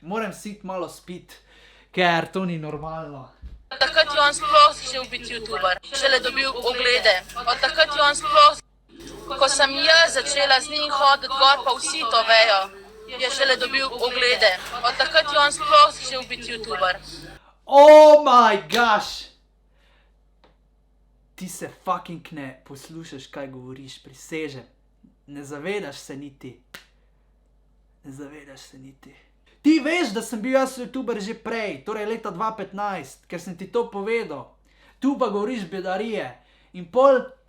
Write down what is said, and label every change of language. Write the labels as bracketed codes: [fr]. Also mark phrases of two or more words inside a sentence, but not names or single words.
[sl] Moram si iti malo spit, ker to ni normalno. Od takrat je on sploh začel biti youtuber. Šele dobil poglede. Od takrat je on sploh... Ko sem jaz začela z njim hoditi gor, pa vsi to vejo. Je šele dobil poglede. Od takrat je on sploh začel biti youtuber. [en] Oh my gosh! [sl] Ti se fucking ne poslušaš, kaj govoriš, prisežem. Ne zavedaš se niti. Ne zavedaš se niti. Ti veš, da sem bil jaz youtuber že prej, torej leta 2015, ker sem ti to povedal. Tu pa govoriš bedarije. In pol...